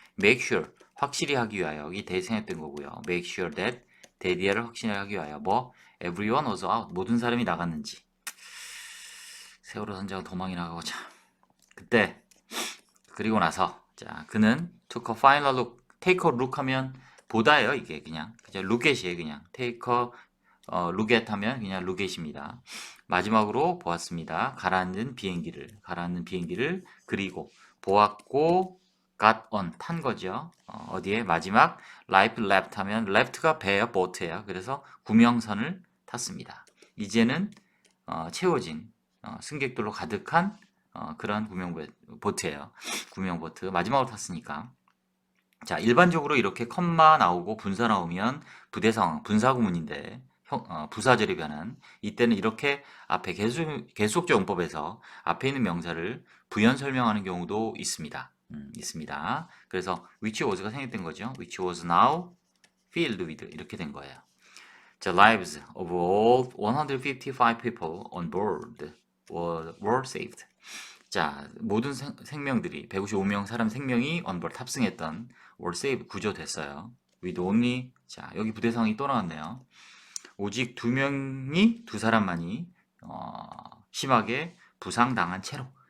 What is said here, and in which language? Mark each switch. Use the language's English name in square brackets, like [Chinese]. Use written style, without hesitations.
[Korean] make sure 확실히 하기 위하여 여기 대생했던 거고요. make sure that 데디아를 확신하기 위하여 뭐 everyone was out 모든 사람이 나갔는지 세월호 선장은 도망이 나가고 참 그때 그리고 나서 자 그는 took a final look take a look 하면 보다예요 이게 그냥 그죠 lookat이에요 그냥 take a look at 하면 그냥 look at입니다. 마지막으로 보았습니다. 가라앉는 비행기를 그리고 보았고 got on 탄 거죠. 어디에 마지막 life left 하면 left가 배예요, boat예요. 그래서 구명선을 탔습니다. 이제는 채워진 승객들로 가득한 그런 보트예요. 구명보트 마지막으로 탔으니까. 자, 일반적으로 이렇게 컴마 나오고 분사 나오면 부대 상황, 분사 구문인데 부사절이 변한 이때는 이렇게 앞에 계속적 용법에서 앞에 있는 명사를 부연 설명하는 경우도 있습니다. 있습니다. 그래서 which was가 생략된 거죠. [English] which was now filled with 이렇게 된 거예요. The lives of all 155 people on board were saved. [Korean] 자, 모든 생명들이 155명 사람 생명이 onboard 탑승했던 were saved 구조됐어요. with only 자, 여기 부대상이 또 나왔네요. 오직 두 사람만이 심하게 부상당한 채로.